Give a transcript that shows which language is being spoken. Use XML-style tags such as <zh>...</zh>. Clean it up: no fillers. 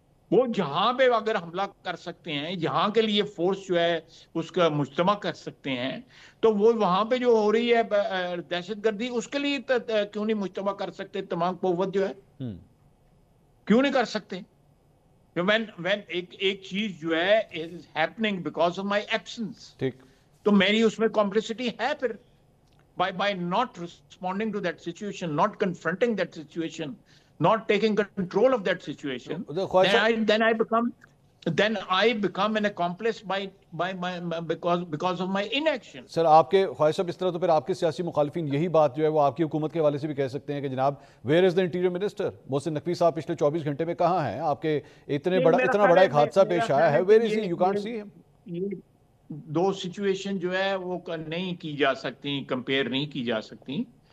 <ur>وہ جہاں پہ اگر حملہ کر سکتے ہیں, جہاں کے لیے فورس جو ہے اس کا مجتمع کر سکتے ہیں, تو وہ وہاں پہ جو ہو رہی ہے دہشت گردی, اس کے لیے کیوں نہیں مجتمع کر سکتے تمام قوت جو ہے؟ کیوں نہیں کر سکتے؟</ur> <en>when</en> <ur>ایک چیز جو ہے</ur> <en>is happening because of my absence,</en> <ur>تو میری اس میں کمپلسٹی ہے. پھر</ur> <en>by not responding to that situation, not confronting that situation, not taking control of that situation, then I become an accomplice because of my inaction.</en> <ur>سر آپ کے خواہش صاحب اس طرح تو پھر آپ کے سیاسی مخالفین یہی بات جو ہے وہ آپ کی حکومت کے حوالے سے بھی کہہ سکتے ہیں کہ جناب</ur> <en>Where is the interior minister?</en> <ur>Mohsin Naqvi صاحب پچھلے 24 گھنٹے میں کہاں ہیں؟ آپ کے اتنا بڑا ایک حادثہ پیش آیا ہے,</ur> <en>Where is he? You can't see him.</en> <ur>یہ دو سچویشن جو ہے وہ نہیں کی جا سکتی, کمپیئر نہیں کی جا سکتی.</ur>